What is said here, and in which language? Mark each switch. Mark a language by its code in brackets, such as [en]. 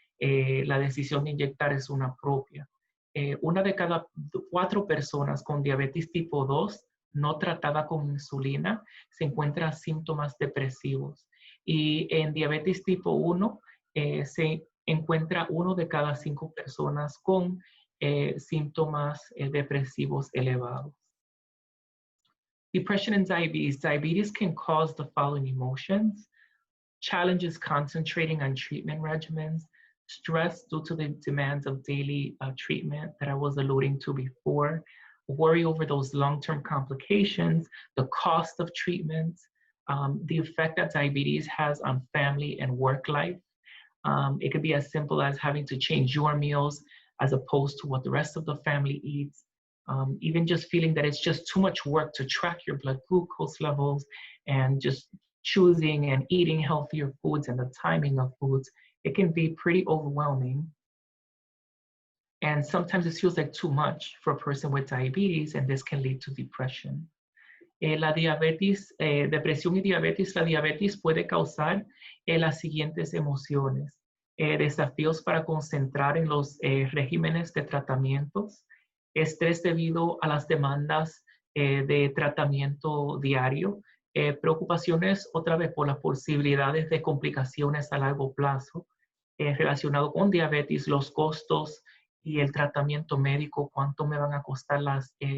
[es] La decisión de inyectar es una propia. 1 de cada 4 personas con diabetes tipo 2 no tratada con insulina se encuentran síntomas depresivos. Y en diabetes tipo 1 se encuentra 1 de cada 5 personas con síntomas depresivos elevados. [en] Depression and diabetes. Diabetes can cause the following emotions: challenges concentrating on treatment regimens, stress due to the demands of daily treatment that I was alluding to before, worry over those long-term complications, the cost of treatments, the effect that diabetes has on family and work life. It could be as simple as having to change your meals as opposed to what the rest of the family eats. Even just feeling that it's just too much work to track your blood glucose levels and just choosing and eating healthier foods and the timing of foods, it can be pretty overwhelming. And sometimes it feels like too much for a person with diabetes, and this can lead to depression. [es] La diabetes, depresión y diabetes, la diabetes puede causar las siguientes emociones: desafíos para concentrar en los regímenes de tratamientos, estrés debido a las demandas de tratamiento diario, preocupaciones otra vez por las posibilidades de complicaciones a largo plazo relacionado con diabetes, los costos y el tratamiento médico, cuánto me van a costar las